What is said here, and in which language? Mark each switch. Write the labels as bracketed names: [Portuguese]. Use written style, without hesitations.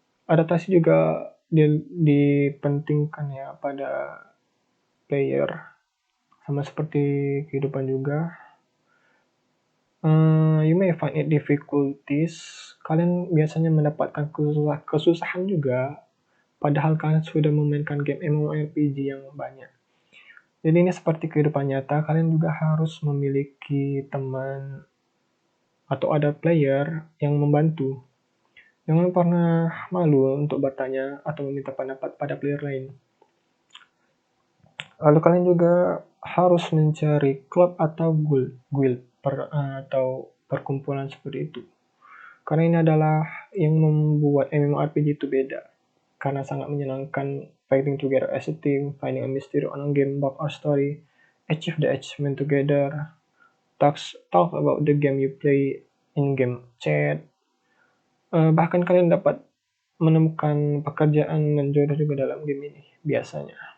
[Indonesian] Adaptasi juga dipentingkan ya pada player, sama seperti kehidupan juga. [English] You may find it difficulties. [Indonesian] Kalian biasanya mendapatkan kesusahan juga, padahal kalian sudah memainkan game MMORPG yang banyak. Jadi ini seperti kehidupan nyata, kalian juga harus memiliki teman atau ada player yang membantu. Jangan pernah malu untuk bertanya atau meminta pendapat pada player lain. Lalu kalian juga harus mencari klub atau guild atau perkumpulan seperti itu. Karena ini adalah yang membuat MMORPG itu beda. [English] Karena sangat menyenangkan fighting together as a team, finding a mystery on a game bug or story, achieve the achievement together, talk about the game you play in game chat. [Indonesian] Bahkan kalian dapat menemukan pekerjaan dan jodoh juga dalam game ini biasanya.